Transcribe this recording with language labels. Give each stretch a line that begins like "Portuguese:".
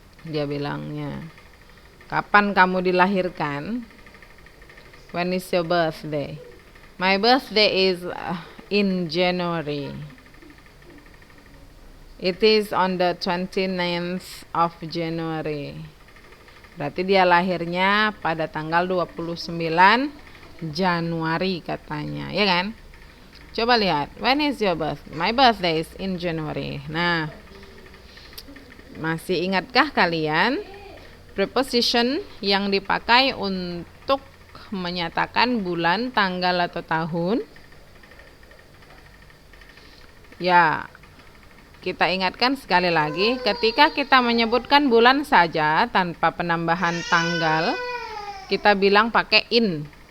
Indonesian: Dia bilangnya, kapan kamu dilahirkan?
English: When is your birthday? My birthday is in January. It is on the 29th of January.
Indonesian: Berarti dia lahirnya pada tanggal 29 Januari katanya, ya kan? Coba lihat,
English: when is your birthday? My birthday is in January.
Indonesian: Nah, masih ingatkah kalian preposition yang dipakai untuk menyatakan bulan, tanggal, atau tahun? Ya, kita ingatkan sekali lagi, ketika kita menyebutkan bulan saja tanpa penambahan tanggal, kita bilang pakai in.